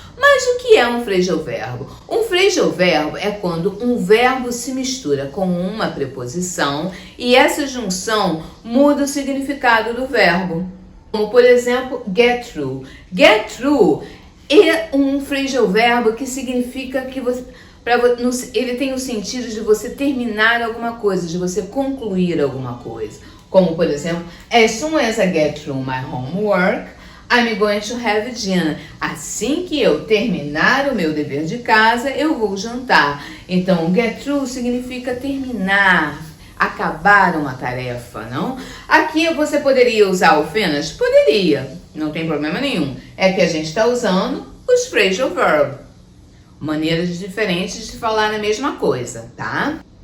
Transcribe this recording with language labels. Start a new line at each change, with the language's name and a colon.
Portuguese: Mas o que é um phrasal verbo? Um phrasal verbo é quando um verbo se mistura com uma preposição e essa junção muda o significado do verbo. Como, por exemplo, get through. Get through é um phrasal verbo que significa que você... ele tem o sentido de você terminar alguma coisa, de você concluir alguma coisa. Como, por exemplo,
English: as soon as I get through my homework, I'm going to have dinner.
Portuguese: Assim que eu terminar o meu dever de casa, eu vou jantar. Então, get through significa terminar, acabar uma tarefa, não? Aqui você poderia usar o finish? Poderia, não tem problema nenhum. É que a gente está usando os phrasal verbs. Maneiras diferentes de falar a mesma coisa, tá?